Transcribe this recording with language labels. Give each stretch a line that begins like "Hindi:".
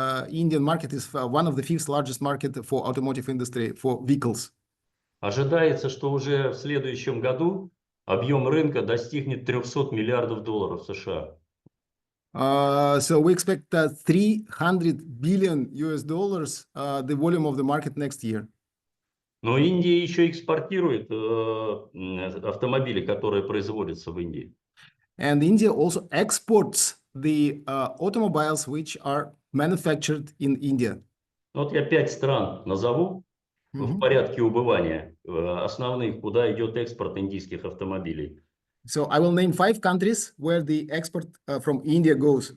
English: Indian market is one of the fifth largest market for automotive industry for vehicles.
Russian: Ожидается, что уже в следующем году объем рынка достигнет $300 миллиардов США.
English: So we expect 300 billion US dollars, the volume of the market next year.
Russian: Но Индия еще экспортирует автомобили, которые производятся в Индии.
English: And India also exports the automobiles which are manufactured in India.
Russian: Вот я 5 стран назову в порядке убывания основных, куда идет экспорт индийских автомобилей.
English: So I will name 5 countries where the export from India goes.